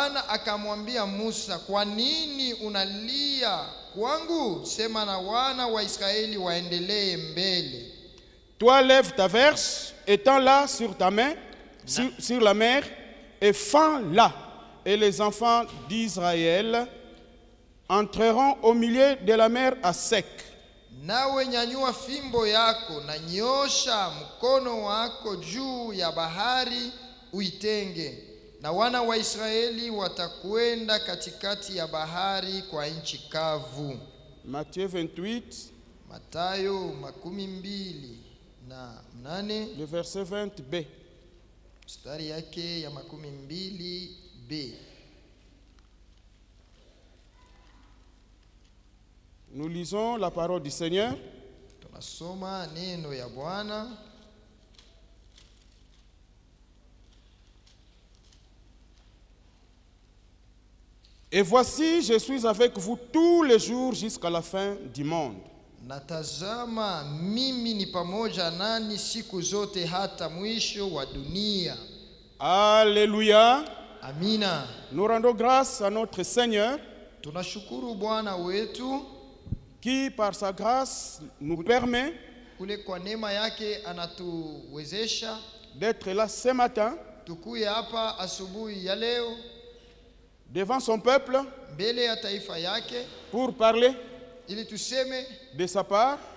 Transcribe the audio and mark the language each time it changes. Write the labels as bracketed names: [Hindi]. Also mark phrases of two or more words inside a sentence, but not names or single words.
[French] Toi lève ta verge, étends-la sur ta main, sur la mer, et fends-la, et les enfants d'Israël entreront au milieu de la mer à sec. [Swahili] Nawe nyanyua fimbo yako na nyosha mkono wako juu ya bahari uitenge, na wana wa Israeli watakwenda katikati ya bahari kwa nchi kavu. [French] Matthieu 28, [Swahili] Mathayo 28, [French] le verset 20b. [Swahili] Mstari yake ya 20b. [French] Nous lisons la parole du Seigneur. [Swahili] Tunasoma neno ya Bwana. [French] Et voici, je suis avec vous tous les jours jusqu'à la fin du monde. [Swahili] Natazama mimi ni pamoja nani siku zote hata mwisho wa dunia. [French] Alléluia. [Swahili] Amina. [French] Nous rendons grâce à notre Seigneur. [Swahili] Tunashukuru Bwana wetu [French] qui par sa grâce nous permet d'être là ce matin devant son peuple pour parler de sa part.